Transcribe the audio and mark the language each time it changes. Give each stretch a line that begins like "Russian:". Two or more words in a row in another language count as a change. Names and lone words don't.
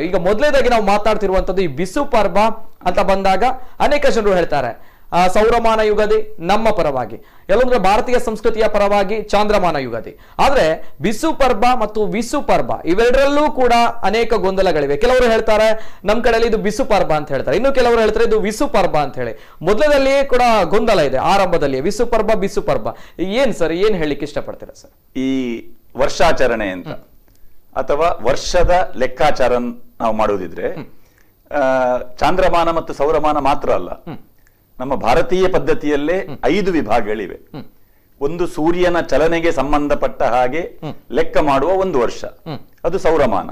Kannada: ಈಗ ಮೊದಲನೇದಾಗಿ ನಾವು ಮಾತಾಡ್ತಿರುವಂತದ್ದು ಈ ಬಿಸು ಪರ್ಬ ಅಂತ ಬಂದಾಗ ಅನೇಕ ಜನರು ಹೇಳ್ತಾರೆ ಸೌರಮಾನ ಯುಗಾದಿ ನಮ್ಮ ಪರವಾಗಿ, ಎಲ್ಲೊಂದ್ರೆ ಭಾರತೀಯ ಸಂಸ್ಕೃತಿಯ ಪರವಾಗಿ ಚಾಂದ್ರಮಾನ ಯುಗಾದಿ. ಆದ್ರೆ ಬಿಸು ಪರ್ಬ ಮತ್ತು ವಿಸು ಪರ್ಬ ಇವೆರಡರಲ್ಲೂ ಕೂಡ ಅನೇಕ ಗೊಂದಲಗಳಿವೆ. ಕೆಲವರು ಹೇಳ್ತಾರೆ ನಮ್ ಕಡೆಯಲ್ಲಿ ಇದು ಬಿಸು ಪರ್ಬ ಅಂತ ಹೇಳ್ತಾರೆ, ಇನ್ನು ಕೆಲವರು ಹೇಳ್ತಾರೆ ಇದು ವಿಸು ಪರ್ಬ ಅಂತ ಹೇಳಿ. ಮೊದಲದಲ್ಲಿಯೇ ಕೂಡ ಗೊಂದಲ ಇದೆ, ಆರಂಭದಲ್ಲಿ ಬಿಸು ಪರ್ಬ ಬಿಸು ಪರ್ಬ. ಏನ್ ಸರ್, ಏನ್ ಹೇಳಿಕ್ಕೆ ಇಷ್ಟಪಡ್ತೀರಾ ಸರ್? ಈ ವರ್ಷಾಚರಣೆ ಅಂತ ಅಥವಾ ವರ್ಷದ ಲೆಕ್ಕಾಚಾರ ನಾವು ಮಾಡುವುದಿದ್ರೆ ಚಾಂದ್ರಮಾನ ಮತ್ತು ಸೌರಮಾನ ಮಾತ್ರ ಅಲ್ಲ, ನಮ್ಮ ಭಾರತೀಯ ಪದ್ಧತಿಯಲ್ಲೇ 5 ವಿಭಾಗಗಳಿವೆ. ಒಂದು ಸೂರ್ಯನ ಚಲನೆಗೆ ಸಂಬಂಧಪಟ್ಟ ಹಾಗೆ ಲೆಕ್ಕ ಮಾಡುವ ಒಂದು ವರ್ಷ, ಅದು ಸೌರಮಾನ.